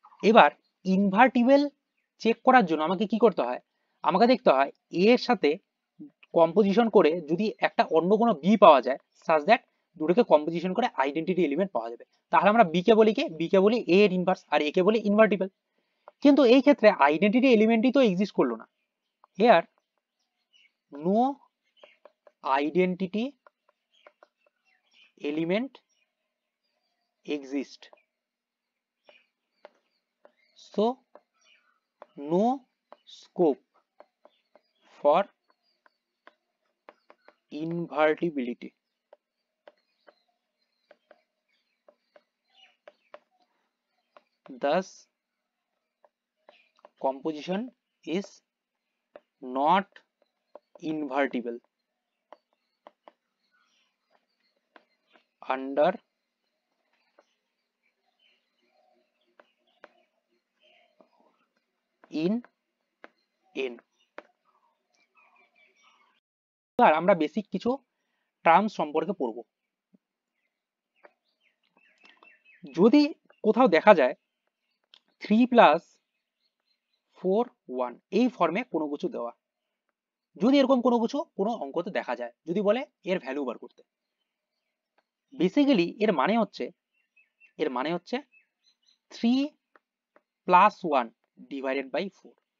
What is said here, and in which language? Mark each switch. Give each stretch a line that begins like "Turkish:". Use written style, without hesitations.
Bangla: এবার invertible check করার জন্য আমাকে কি করতে হয়, আমাকে দেখতে হয় a এর সাথে কম্পোজিশন করে যদি একটা অন্য কোনো b পাওয়া যায় সাজ দ্যাট দুটোকে কম্পোজিশন করে আইডেন্টিটি এলিমেন্ট পাওয়া যাবে, তাহলে আমরা b কে বলি কি, b কে বলি a এর ইনভার্স আর a কে বলি ইনভার্টিবল। কিন্তু এই ক্ষেত্রে আইডেন্টিটি এলিমেন্টই তো এক্সিস্ট করলো না।
English: Here no identity element exist, so no scope for invertibility. Thus composition is not invertible under in n।
Bangla: এবার আমরা বেসিক কিছু টার্ম সম্পর্কে পড়ব। যদি কোথাও দেখা যায় 3 + 4 1 এই ফর্মে কোনো কিছু দেওয়া, যদি এরকম কোনো কিছু কোনো অঙ্কতে দেখা যায়, যদি বলে এর ভ্যালু বার করতে, বেসিক্যালি এর মানে হচ্ছে 3 + 1 ডিভাইডেড বাই 4।